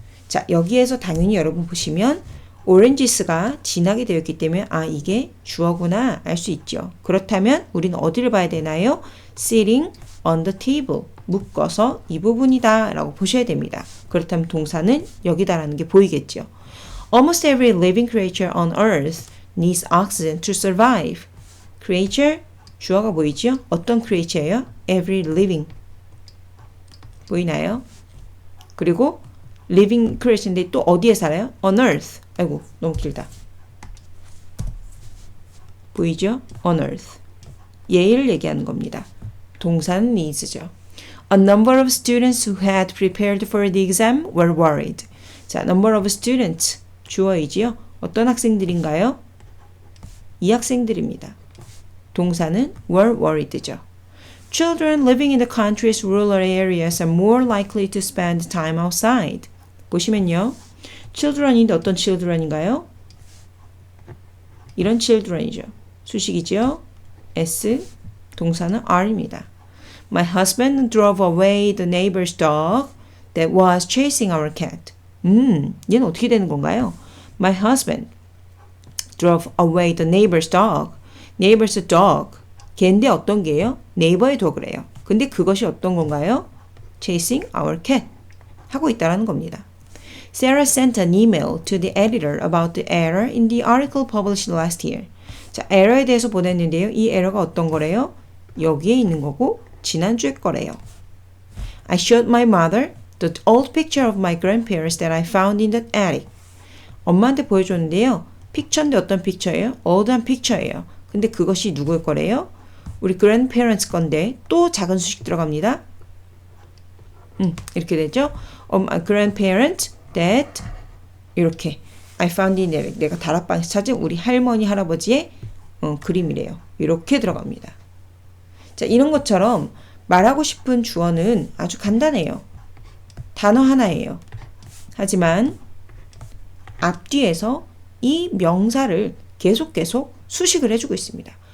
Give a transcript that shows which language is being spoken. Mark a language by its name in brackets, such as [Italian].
[Korean] 자, 여기에서 당연히 여러분 보시면 oranges가 지나게 되어 있기 때문에 이게 주어구나 알 수 있죠. 그렇다면 우리는 어디를 봐야 되나요? [English] sitting on the table. [Korean] 묶어서 이 부분이다 라고 보셔야 됩니다. 그렇다면 동사는 여기다라는 게 보이겠죠. [English] Almost every living creature on earth needs oxygen to survive. [Korean] creature, 주어가 보이죠? 어떤 creature예요? [English] every living. [Korean] 보이나요? 그리고 living creature인데 또 어디에 살아요? [English] on earth. [Korean] 아이고, 너무 길다. 보이죠? [English] on earth. [Korean] 얘를 얘기하는 겁니다. 동사는 needs죠. [English] A number of students who had prepared for the exam were worried. [Korean] 자, number of students. 주어이지요? 어떤 학생들인가요? 이 학생들입니다. 동사는 [English] were worried [Korean] 죠. [English] Children living in the country's rural areas are more likely to spend time outside. [Korean] 보시면요. children인데 어떤 children인가요? 이런 children이죠. 수식이죠. S, 동사는 are입니다. [English] My husband drove away the neighbor's dog that was chasing our cat. [Korean] 얘는 어떻게 되는 건가요? [English] My husband drove away the neighbor's dog. [Korean] neighbor's dog. 걔인데 어떤 게요? 네이버의 dog래요. 근데 그것이 어떤 건가요? [English] chasing our cat. [Korean] 하고 있다라는 겁니다. [English] Sarah sent an email to the editor about the error in the article published last year. [Korean] 자, 에러에 대해서 보냈는데요. 이 에러가 어떤 거래요? 여기에 있는 거고 지난주에 거래요. [English] I showed my mother the old picture of my grandparents that I found in the attic. [Korean] 엄마한테 보여줬는데요. 픽처인데 어떤 픽처예요? old한 픽처예요. 근데 그것이 누구의 거래요? 우리 grandparents 건데 또 작은 수식 들어갑니다. 이렇게 되죠. [English] grandparent that 이렇게 I found in attic. [Korean] 내가 다락방에서 찾은 우리 할머니 할아버지의 그림이래요. 이렇게 들어갑니다. 자, 이런 것처럼 말하고 싶은 주어는 아주 간단해요. 단어 하나예요. 하지만 앞뒤에서 이 명사를 계속 수식을 해주고 있습니다.